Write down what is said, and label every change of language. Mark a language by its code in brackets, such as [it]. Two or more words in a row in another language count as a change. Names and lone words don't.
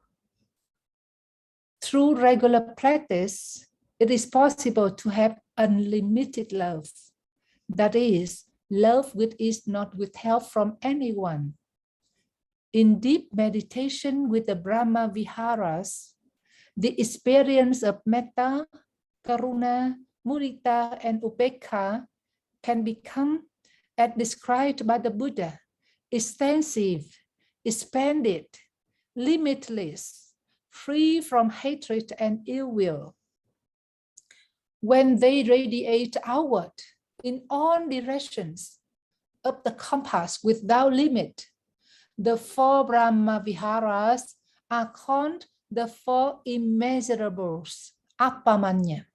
[en] Through regular practice, it is possible to have unlimited love. That is, love which is not withheld from anyone. In deep meditation with the Brahmaviharas, the experience of [pi] metta, karuna, mudita, [en] and upekkha can become, as described by the Buddha, extensive, expanded, limitless, free from hatred and ill will. When they radiate outward in all directions of the compass without limit, the 4 Brahmaviharas are called the 4 immeasurables, appamanya.